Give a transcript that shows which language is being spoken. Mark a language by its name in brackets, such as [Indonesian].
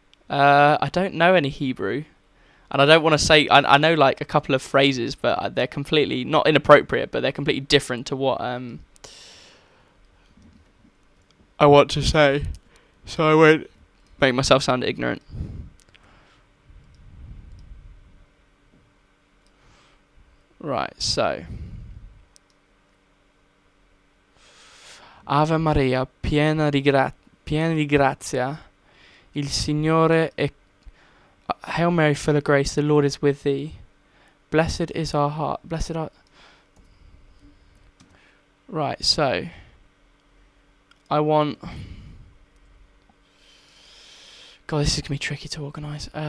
[English] I don't know any Hebrew, and I don't want to say I know like a couple of phrases, but they're completely not inappropriate, but they're completely different to what I want to say, so I won't make myself sound ignorant. [Italian] Right, so Ave Maria, piena di grazia, il Signore è. [English] Hail Mary, full of grace, the Lord is with thee. Blessed is our heart. Blessed are. Right, so I want. God, this is gonna be tricky to organise.